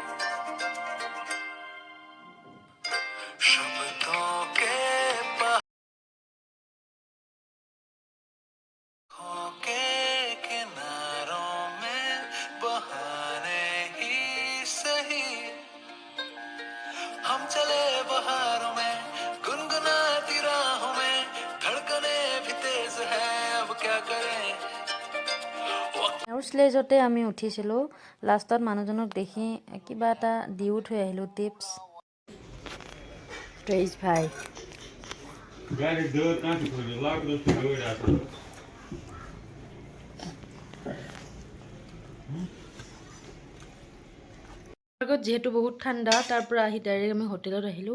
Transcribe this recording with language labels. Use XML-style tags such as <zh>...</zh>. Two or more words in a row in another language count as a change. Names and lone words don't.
<hi>शब्दों के पहाड़ों के किनारों में बहाने ही सही हम चले बहारों में गुनगुनाती राहों में धड़कने भी तेज है अब क्या करें।</hi> <as>আৰু স্লেজতে আমি উঠিছিলো। লাষ্টত মানুহজনক দেখি কিবা এটা দিও থৈ আহিলো টিপছ। প্ৰেজ ভাই যেহেতু বহুত ঠাণ্ডা তাৰ পৰা আহি ডাইৰেক্ট আমি হোটেলত আহিলো।</as>